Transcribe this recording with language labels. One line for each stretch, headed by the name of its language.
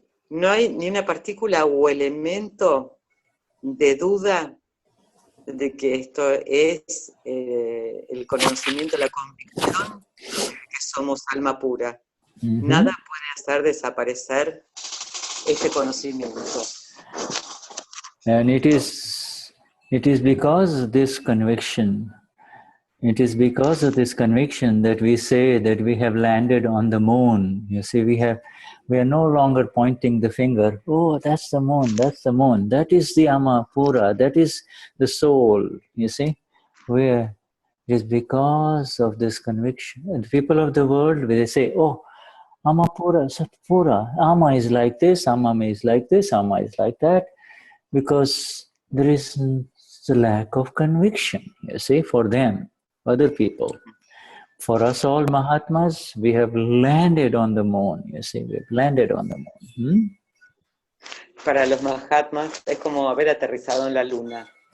Spanish: No hay ni una partícula o elemento de duda de que esto es el conocimiento, la convicción que somos alma pura. Nada puede hacer desaparecer este conocimiento.
English: And it is because of this conviction. It is because of this conviction that we say that we have landed on the moon. You see, we are no longer pointing the finger. Oh, that's the moon, that's the moon. That is the Amapura, that is the soul, you see. It is because of this conviction. And people of the world, they say, oh, Amapura, Satpura, Ama is like this, Ama is like this, Ama is like that. Because there is a lack of conviction, you see, for them. Other people. For us all Mahatmas, we have landed on the moon, you see, we've landed on the moon.
Spanish: Para los Mahatmas es como haber aterrizado en la luna.